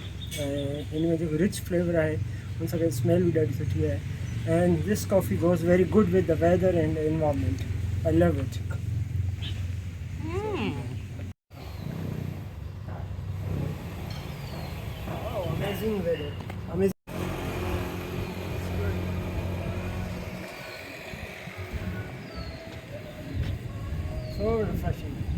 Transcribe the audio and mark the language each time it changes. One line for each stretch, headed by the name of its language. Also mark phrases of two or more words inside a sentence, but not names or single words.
Sindhi: ऐं हिन में जेको
English: rich flavour
Sindhi: आहे उन सां गॾु स्मेल बि ॾाढी सुठी आहे।
English: and this coffee goes very good with the weather and the environment. I love it. amazing weather, amazing, so refreshing.